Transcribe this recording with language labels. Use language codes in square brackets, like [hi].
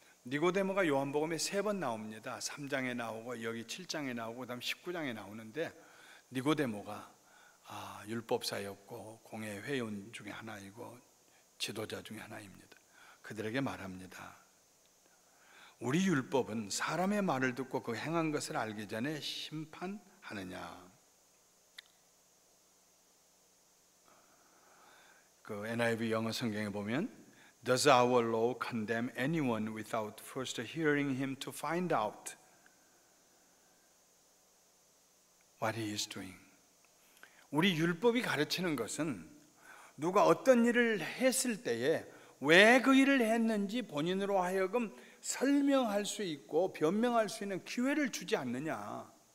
[ko] 니고데모가 요한복음에 3번 나옵니다. 3장에 나오고 여기 7장에 나오고 그다음 19장에 나오는데, 니고데모가 율법사였고 공회 회원 중에 하나이고 지도자 중에 하나입니다. 그들에게 말합니다. 우리 율법은 사람의 말을 듣고 그 행한 것을 알기 전에 심판하느냐. 그 NIV 영어 성경에 보면 [en] Does our law condemn anyone without first hearing him to find out what he is doing? [ko] 우리 율법이 가르치는 것은 누가 어떤 일을 했을 때에 왜 그 일을 했는지 본인으로 하여금 설명할 수 있고 변명할 수 있는 기회를 주지 않느냐.